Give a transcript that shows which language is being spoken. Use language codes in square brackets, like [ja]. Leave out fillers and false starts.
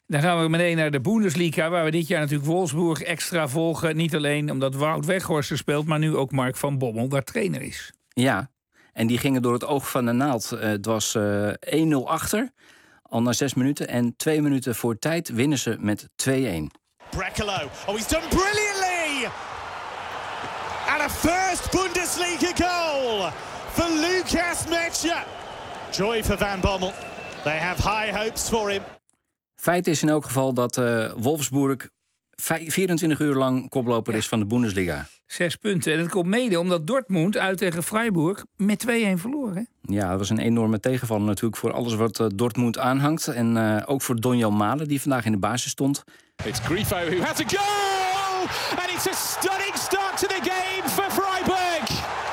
[nl] Dan gaan we meteen naar de Bundesliga, waar we dit jaar natuurlijk Wolfsburg extra volgen. Niet alleen omdat Wout Weghorst speelt, maar nu ook Mark van Bommel daar trainer is. Ja, en die gingen door het oog van de naald. Het was 1-0 achter, al na 6 minuten. En 2 minuten voor tijd winnen ze met 2-1. Brekelo. [en] Oh, he's done brilliantly. And a first Bundesliga goal for Lucas Metscher. Joy for Van Bommel. They have high hopes for him. [nl] Feit is in elk geval dat Wolfsburg 24 uur lang koploper is van de Bundesliga. 6 punten. En dat komt mede omdat Dortmund uit tegen Freiburg met 2-1 verloren. Ja, dat was een enorme tegenvaller natuurlijk voor alles wat Dortmund aanhangt. En ook voor Donjel Malen, die vandaag in de basis stond. [en] It's Grifo who has a goal! And it's a stunning start to the game for Freiburg!